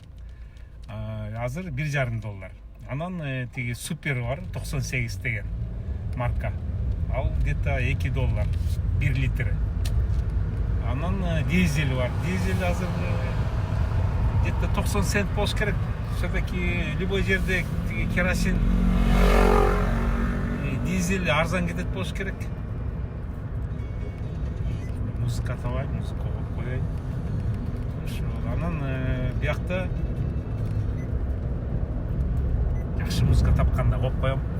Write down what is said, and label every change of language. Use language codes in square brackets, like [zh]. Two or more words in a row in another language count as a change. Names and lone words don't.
[ky] Азыр $1,5. Анан тиги супер бар, 98 деген марка. Ал где-то $2, 1 литри. Анан дизель бар. Дизель азыр где-то 90 цент болуш керек. [ru] Все-таки любой [ky] жерде тиги керосин, дизель арзан кетет болуш керек. Музыка табайын, музыка коюп коеюн. Анан биякта жакшы музыка тапканда коюп коем.